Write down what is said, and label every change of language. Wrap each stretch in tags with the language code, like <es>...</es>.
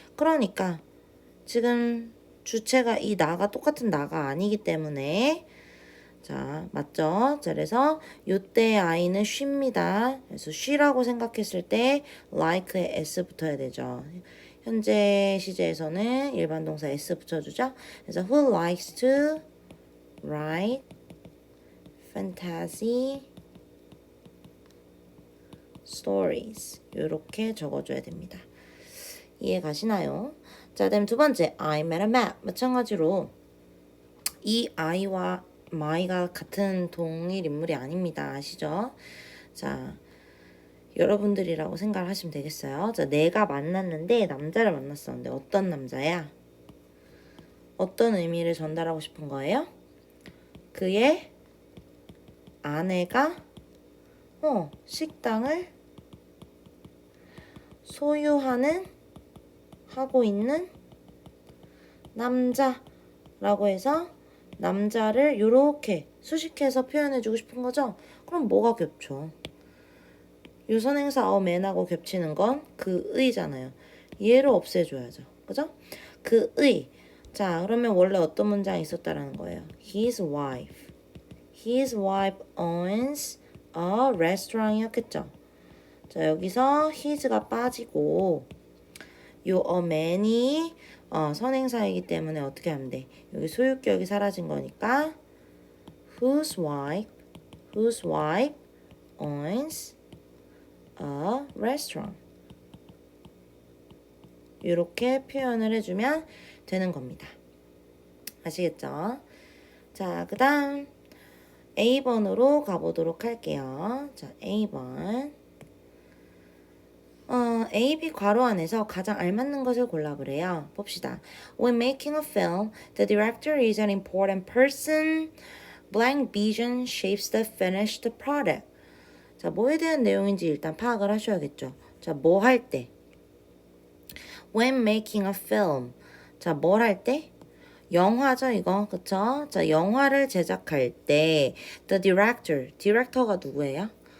<ko>그러니까 지금 주체가 이 나가 똑같은 나가 아니기 때문에 자, 맞죠? 자, 그래서 요때 I는 she입니다. 그래서 she라고 생각했을 때 like에 s 붙어야 되죠. 현재 시제에서는 일반 동사 s 붙여주죠. 그래서</ko> <en>who likes to write fantasy stories</en> <ko>이렇게 적어줘야 됩니다. 이해 가시나요? 자, 다음 두 번째</ko> <en>I met a map.</en> <ko>마찬가지로 이 I와 my가 같은 동일 인물이 아닙니다. 아시죠? 자, 여러분들이라고 생각을 하시면 되겠어요. 자, 내가 만났는데 남자를 만났었는데 어떤 남자야? 어떤 의미를 전달하고 싶은 거예요? 그의 아내가 식당을 소유하는 하고 있는 남자라고 해서 남자를 이렇게 수식해서 표현해주고 싶은 거죠? 그럼 뭐가 겹쳐? 요 선행사 man하고 겹치는 건 그의잖아요. 얘를 없애줘야죠. 그죠? 그의. 자, 그러면 원래 어떤 문장이 있었다라는 거예요.</ko> <en>His wife. His wife owns a restaurant</en> <ko>이었겠죠. 자, 여기서 his가 빠지고 요 a man이 선행사이기 때문에 어떻게 하면 돼? 여기 소유격이 사라진 거니까</ko> <en>whose wife owns a restaurant</en> <ko>이렇게 표현을 해주면 되는 겁니다. 아시겠죠? 자, 그 다음 A번으로 가보도록 할게요. 자, A번 A, B 괄호 안에서 가장 알맞는 것을 골라보래요. 봅시다.</ko> <en>When making a film, the director is an important person. Blank vision shapes the finished product.</en> <ko>자, 뭐에 대한 내용인지 일단 파악을 하셔야겠죠. 자, 뭐 할 때?</ko> <en>When making a film.</en> <ko>자, 뭘 할 때? 영화죠, 이거. 그쵸? 자, 영화를 제작할 때 the director가 누구예요?</ko>